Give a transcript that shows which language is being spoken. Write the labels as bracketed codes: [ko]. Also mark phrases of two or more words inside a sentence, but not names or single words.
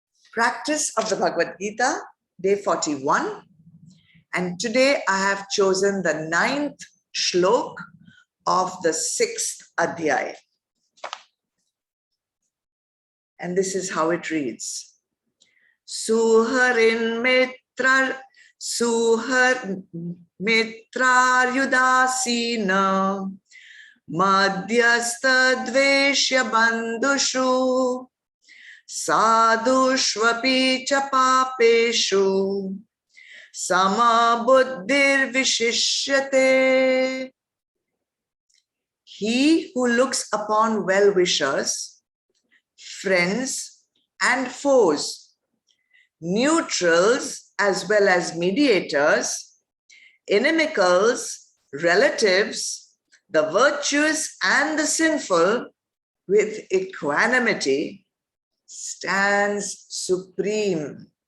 [en] Practice of the Bhagavad Gita, day 41. And today I have chosen the 9th shlok of the 6th adhyay. And this is how it reads. [sa] सुहृन् मित्रार्युदासीन मध्यस्थ द्वेष्य बन्धुषु साधुष्वपि च पापेषु सम बुद्धिर् विशिष्यते. [en] He who looks upon well-wishers, friends and foes, neutrals as well as mediators, inimicals, relatives, the virtuous and the sinful, with equanimity, stands supreme.